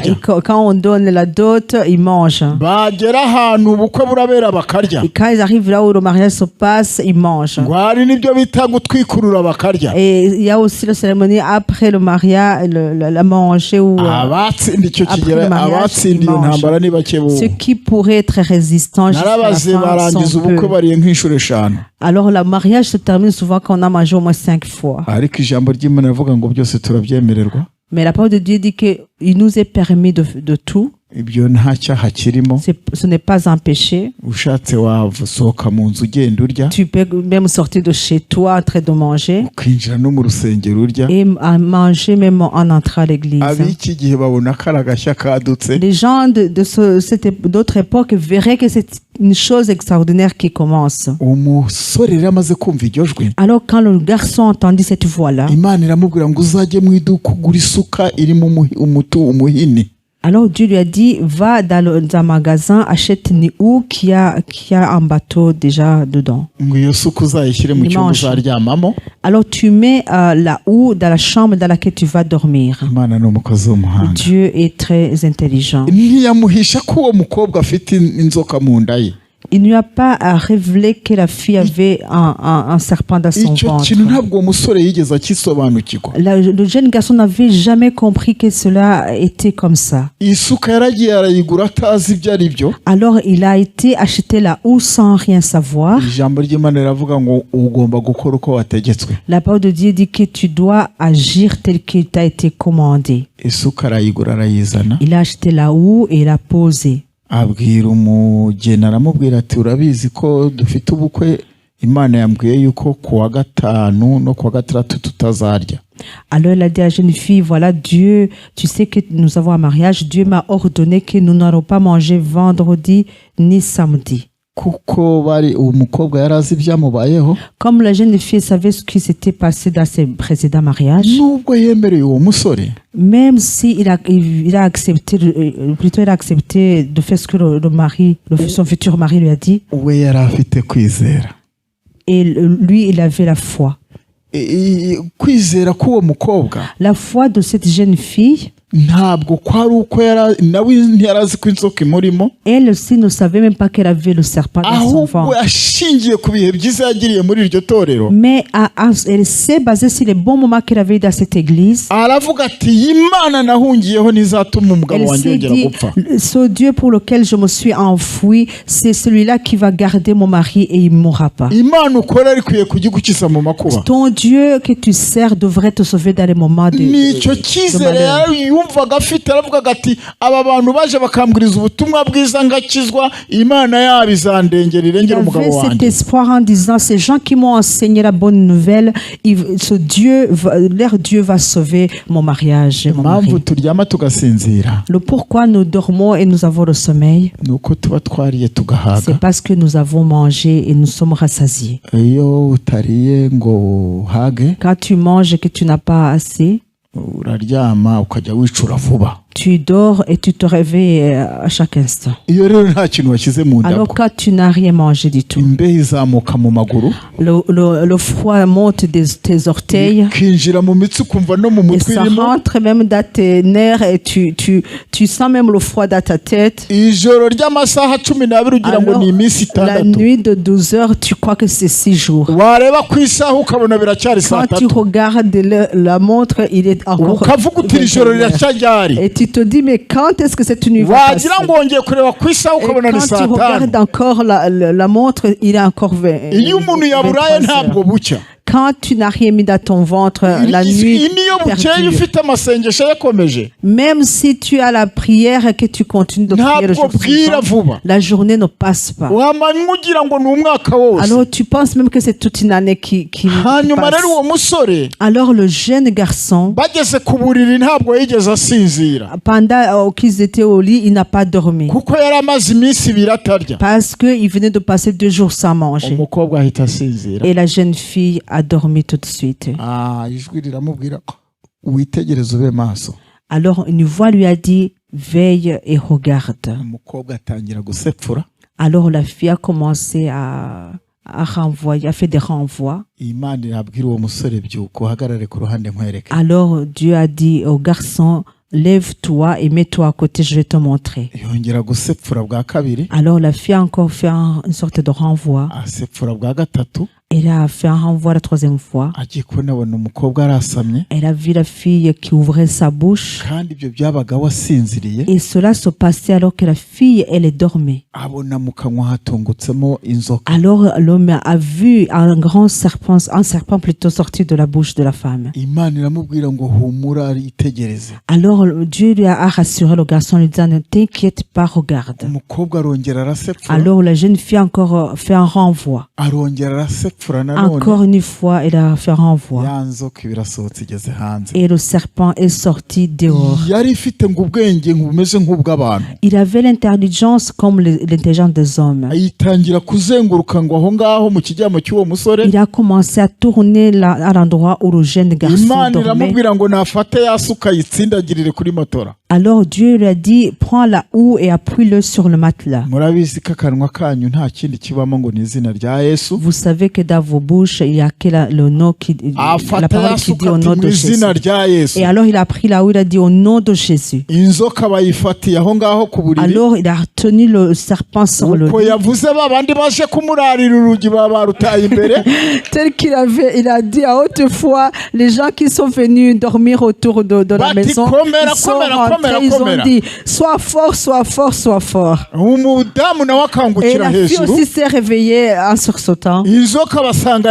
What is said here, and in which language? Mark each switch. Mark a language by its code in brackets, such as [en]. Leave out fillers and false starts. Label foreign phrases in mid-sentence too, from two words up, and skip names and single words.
[fr] Et quand on donne la dot, ils mangent. [rw] bagera ahantu ubukwe burabera bakarya, [fr] Et quand ils arrivent là où le mariage se passe, ils mangent. [rw] ngo hari n'ibyo bita gutwikurura bakarya. [fr] Et il y a aussi la cérémonie après le mariage, la manger ou [rw] abatsinda icyo [fr] après [rw] kigero, [fr] le mariage, [rw] abatsinda iyo [fr] ils mangent. [rw] ntambara ni bake bo. [fr] ceux qui pourraient être résistants jusqu'à la [rw] narabaze [fr] fin [rw] barangiza [fr] sont [rw] ubukwe [fr] peu. [rw] bariye nk'inshuro eshanu. [fr] Alors le mariage se termine souvent quand on a mangé au moins 5 fois. [rw] ariko ijambo ry'Imana rivuga ngo byose turabyemererwa, [fr] Mais la parole de Dieu dit qu'il nous est permis de tout. [rw] ibyo nta cyaha kirimo. [fr] Ce n'est pas un péché. [rw] ushatse wasohoka mu nzu ugenda urya, [fr] Tu peux même sortir de chez toi en train de manger [rw] ukinjira no mu rusengero urya. [fr] et à manger même en entrant à l'église. [rw] ab'iki gihe babona ko ari agashya kadutse, [fr] Les gens d'autre époque verraient que c'est une chose extraordinaire qui commence. [rw] umusore rero amaze kumva iryo jwi, [fr] Alors quand le garçon entendit cette voix-là, [rw] Imana iramubwira ngo uzajye mu iduka ugura isuka irimo umuhini. [fr] alors Dieu lui a dit, va dans un magasin, achète une houe qui a un bateau déjà dedans. [rw] ngo iyo suka uzayishyire mu cyumba [fr] Dimanche. [rw] uzaryamamo. [fr] Alors tu mets la houe dans la chambre dans laquelle tu vas dormir. [rw] Imana ni umukozi w'umuhanga. [fr] Dieu est très intelligent. [rw] ntiyamuhisha ko uwo mukobwa afite inzoka mu nda ye. [fr] Il ne lui a pas révélé que la fille avait un serpent dans son [rw] icyo [fr] ventre. [rw] kintu ntabwo uwo musore yigeze akisobanukirwa. [fr] Le jeune garçon n'avait jamais compris que cela était comme ça. [rw] isuka yaragiye arayigura atazi ibyo ari byo. [fr] Alors il a été acheter la houe sans rien savoir. [rw] ijambo ry'Imana riravuga ngo ugomba gukora uko wategetswe. [fr] La parole de Dieu dit que tu dois agir tel qu'il t'a été commandé. [rw] isuka arayigura arayizana, [fr] Il a acheté la houe et l'a posée. [rw] abwira umugeni, aramubwira ati urabizi ko dufite ubukwe, Imana yambwiye yuko ku wa gatanu no ku wa gatandatu tutazarya. [fr] Alors il a dit à la jeune fille, voilà Dieu, tu sais que nous avons un mariage, Dieu m'a ordonné que nous n'allons pas manger vendredi ni samedi. [rw] kuko bari uwo mukobwa yari azi ibyamubayeho. [fr] Comme la jeune fille savait ce qui s'était passé dans ses précédents mariages, [rw] nubwo yemereye uwo musore, [fr] même si il a accepté, plutôt il a accepté de faire ce que son futur mari lui a dit, [rw] we yari afite kwizera. [fr] et lui il avait la foi. [rw] kwizera k'uwo mukobwa [fr] La foi de cette jeune fille [rw] ntabwo kwari uko nawe ntiyarazi ko inzoka imurimo, [fr] Elle aussi ne savait même pas qu'elle avait le serpent dans son [rw] ahubwo [fr] ventre. [rw] yashingiye ku bihe byiza yagiriye muri iryo torero. [fr] Mais elle s'est basée sur les bons moments qu'elle avait eu dans cette église. [rw] Aravuga ati Imana nahungiyeho ntizatuma umugabo [fr] Elle [rw] wanjye [fr] s'est [rw] yongera [fr] dit, [rw] gupfa. [fr] ce Dieu pour lequel je me suis enfoui, c'est celui-là qui va garder mon mari et il ne mourra pas. [rw] Imana ukora ikwiye kugigukiza mu makuba. [fr] Ton Dieu que tu sers devrait te sauver dans les moments [rw] nicyo [fr] de [rw] cyizere [fr] malheur. [rw] yumvaga afite, aravugaga ati aba bantu baje bakambwiriza ubutumwa bwiza ngakizwa, Imana yabo izandengera [fr] Il [rw] irengera umugabo [fr] avait cet [rw] wanjye. [fr] espoir en disant, ces gens qui m'ont enseigné la bonne nouvelle, leur Dieu va sauver mon mariage et mon [rw] Impamvu [fr] mari. [rw] turyama tugasinzira [fr] Le pourquoi nous dormons et nous avons le sommeil, [rw] ni uko tuba twariye tugahaga. [fr] c'est parce que nous avons mangé et nous sommes rassasiés. [rw] Iyo utariye ngo uhage, [fr] Quand tu manges et que tu n'as pas assez, [rw] uraryama ukajya wicura vuba. [fr] tu dors et tu te réveilles à chaque instant. [rw] Iyo rero nta kintu washyize mu [fr] Alors [rw] ndago, [fr] quand tu n'as rien mangé du tout, [rw] imbeho izamuka mu maguru, [fr] le froid monte de tes orteils [rw] kinjira mu mitsi ukumva no mu [fr] et [rw] mutwe [fr] ça [rw] irimo. [fr] rentre même dans tes nerfs et tu sens même le froid dans ta tête. [rw] Ijoro ry'amasaha 12 ugira ngo [fr] Alors, [rw] ni iminsi [fr] la [rw] 6. [fr] nuit de 12 heures, tu crois que c'est 6 jours. [rw] Wareba ku isaha ukabona biracyari saa [fr] Quand tu [rw] 3. [fr] regardes la montre, il est encore [rw] Ukavuga uti iri joro [fr] 21 heures. [rw] riracya ryari. [fr] Et tu te dis, mais quand est-ce que cette nuit va passer? [rw] Wagira ngo wongeye kureba ku isaha [fr] Et [rw] ukabona ni [fr] quand tu [rw] saa 5. [fr] regardes encore la montre, il est encore 20. [rw] Iyo umuntu yaburaye [fr] 23 [rw] ntabwo [fr] heures. [rw] bucya. [fr] Quand tu n'as rien mis dans ton ventre, la nuit [rw] Iyi niyo bukeye [fr] perdure. [rw] ufite amasengesho yakomeje, [fr] Même si tu as la prière et que tu continues de prier le [rw] ntabwo [fr] jour [rw] bwira [fr] suivant, [rw] vuba. [fr] la journée ne passe pas. [rw] Wamanywa ugira ngo ni umwaka wose. [fr] Alors tu penses même que c'est toute une année qui [rw] Hanyuma [fr] passe. [rw] rero uwo musore [fr] Alors le jeune garçon, [rw] bageze ku buriri ntabwo yigeze asinzira, [fr] pendant qu'ils étaient au lit, il n'a pas dormi. [rw] kuko yari amaze iminsi 2 atarya. [fr] Parce qu'il venait de passer 2 jours sans manger. [rw] Umukobwa ahita asinzira. [fr] Et la jeune fille a dormi tout de suite. [rw] Ijwi riramubwira ko witegereze ube maso. [fr] Alors une voix lui a dit, veille et regarde. [rw] Umukobwa atangira gusepfura. [fr] Alors la fille a commencé à renvoyer, a fait des renvois. [rw] Imana irabwira uwo musore byuko uhagarare ku ruhande nkwereke. [fr] Alors Dieu a dit au garçon, lève-toi et mets-toi à côté, je vais te montrer. [rw] Yongera gusepfura bwa kabiri, [fr] Alors la fille a encore fait une sorte de renvoi. [rw] asepfura bwa gatatu, [fr] Elle a fait un renvoi la 3e fois. [rw] agiye kubona umukobwa arasamye, [fr] Elle a vu la fille qui ouvrait sa bouche. [rw] kandi ibyo byabaga wasinziriye. [fr] Et cela se passait alors que la fille, elle dormait. [rw] Abona mu kanwa hatungutsemo inzoka. [fr] Alors l'homme a vu un serpent plutôt sorti de la bouche de la femme. [rw] Imana iramubwira ngo humura itegereze. [fr] Alors Dieu lui a rassuré le garçon en lui disant, ne t'inquiète pas, regarde. [rw] Umukobwa arongera arasepfura, [fr] Alors la jeune fille a encore fait un renvoi. [rw] arongera arasepfura nanone. [fr] Encore une fois, elle a fait un renvoi. [rw] Ya nzoka birasohotse igeze hanze. [fr] Et le serpent est sorti dehors. [rw] Yari ifite ngo ubwenge bumeze nk'ubw'abantu. [fr] Il avait l'intelligence comme l'intelligence des hommes. [rw] Ayitangira kuzenguruka ngo aho ngaho mu kijyamo cy'uwo musore. [fr] Il a commencé à tourner à l'endroit où le jeune garçon [rw] Imana [fr] dormait. [rw] iramubwira ngo nafate ya suka yitsindagirire kuri motora. [fr] Alors Dieu lui a dit, prends la houe et appuie-le sur le matelas. [rw] Murabizi ko akanwa kanyu nta kindi kibamo ngo ni izina rya Yesu. [fr] Vous savez que dans vos bouches, il y a que le nom la [rw] Afata [fr] parole [rw] ya [fr] qui dit [rw] suka [fr] au [rw] ati [fr] nom [rw] mu [fr] de Jésus. [rw] izina rya Yesu. [fr] Et alors il a pris la houe, il a dit au nom de Jésus. [rw] Inzoka bayifatiye aho ngaho ku buriri. [fr] Alors il a retenu le serpent sur le [rw] Uko [fr] lit. [rw] yavuze babandi baje kumurarira urugi baba barutaye imbere. [fr] Tel il a dit à haute voix, les gens qui sont venus dormir autour de la [rw] Bati, [fr] maison, [rw] komera, [fr] ils sont [rw] komera, [fr] rentrés, [rw] komera, [fr] ils [rw] komera. [fr] ont dit, sois fort, sois fort, sois fort. [rw] Umudamu nawe [fr] Et [rw] akangukira [fr] la fille [rw] hejuru. [fr] aussi s'est réveillée en sursautant. [rw] Inzoka basanga